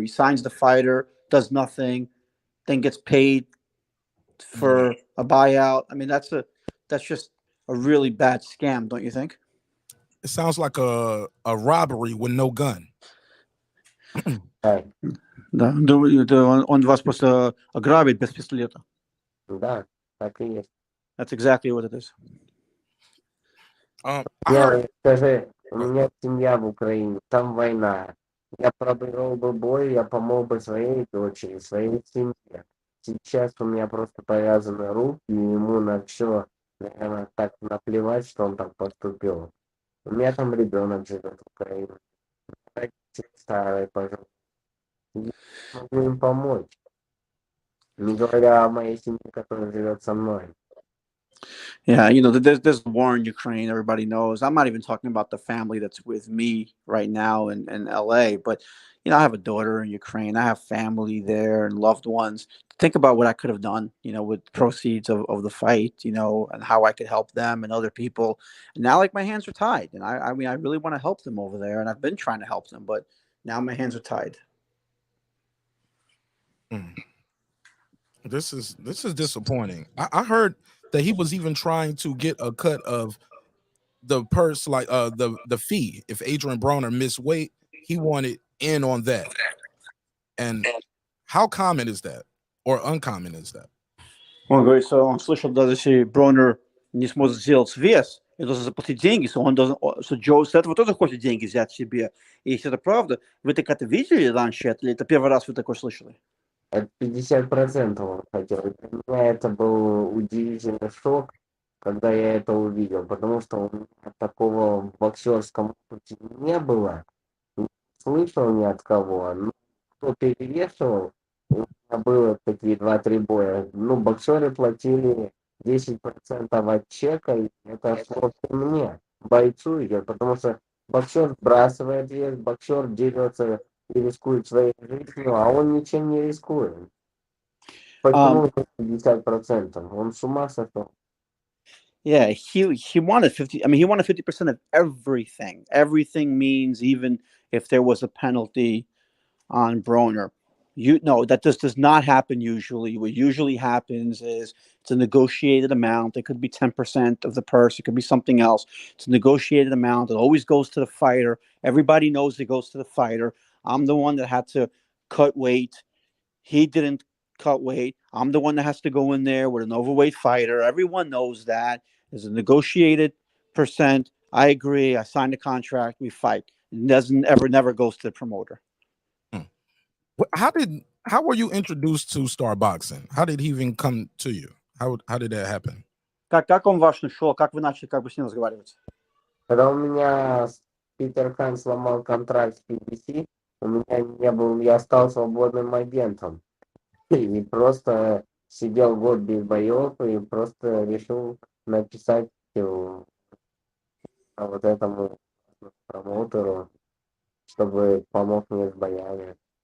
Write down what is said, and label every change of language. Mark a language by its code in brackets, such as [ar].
[en] He signs the fighter, does nothing, then gets paid for a buyout. I mean, that's just a really bad scam, don't you think? It sounds like a robbery with no gun. [ru] Да, он вас просто ограбит без пистолета. Да, так и есть. [en] That's exactly what it is. [ru] Скажи, у меня семья в Украине, там война. Я пробовал бы бой, я помог бы своей дочери, своей семье. Сейчас у меня просто повязаны руки, и ему на все, наверное, так наплевать, что он так поступил. У меня там ребенок живет в Украине. Родители старые, пожалуйста. Я могу им помочь. Не говоря о моей семье, которая живет со мной. [en] Yeah, there's a war in Ukraine. Everybody knows. I'm not even talking about the family that's with me right now in LA, but I have a daughter in Ukraine. I have family there and loved ones. Think about what I could have done, with proceeds of the fight, and how I could help them and other people. And now, like, my hands are tied, and I mean, I really want to help them over there, and I've been trying to help them, but now my hands are tied. This is disappointing. I heard that he was even trying to get a cut of the purse, like the fee. If Adrien Broner missed weight, he wanted in on that. And how common is that, or uncommon is that? [ru] Он говорит, что он слышал, даже если Бронер не сможет сделать вес, и должен заплатить деньги, что Джо с этого тоже хочет деньги взять себе. И если это правда, вы так это видели раньше, или это первый раз вы такое слышали? 50% он хотел. Для меня это был удивительный шок, когда я это увидел, потому что у меня такого в боксерском опыте не было, не слышал ни от кого. Ну, кто перевешивал, у меня было такие 2-3 боя. Ну, боксеры платили 10% от чека, и это шло мне, бойцу идет, потому что боксер сбрасывает вес, боксер дерется и рискует своей жизнью, а он ничем не рискует. Почему 50%? Он с ума сошел. [en] Yeah, he wanted 50. I mean, he wanted 50% of everything. Everything means even if there was a penalty on Broner. That this does not happen usually. What usually happens is it's a negotiated amount. It could be 10% of the purse. It could be something else. It's a negotiated amount. It always goes to the fighter. Everybody knows it goes to the fighter. I'm the one that had to cut weight. He didn't cut weight. I'm the one that has to go in there with an overweight fighter. Everyone knows that. There's a negotiated percent. I agree. I signed a contract. We fight. It never goes to the promoter. How were you introduced to Star Boxing? How did he even come to you? How did that happen? [ru] Как он ваш нашел? Как вы начали с ним разговаривать? Когда у меня Питер Хан сломал контракт с PBC, я стал свободным агентом. И просто сидел год без боев и просто решил написать вот этому промоутеру, чтобы помог мне с боями.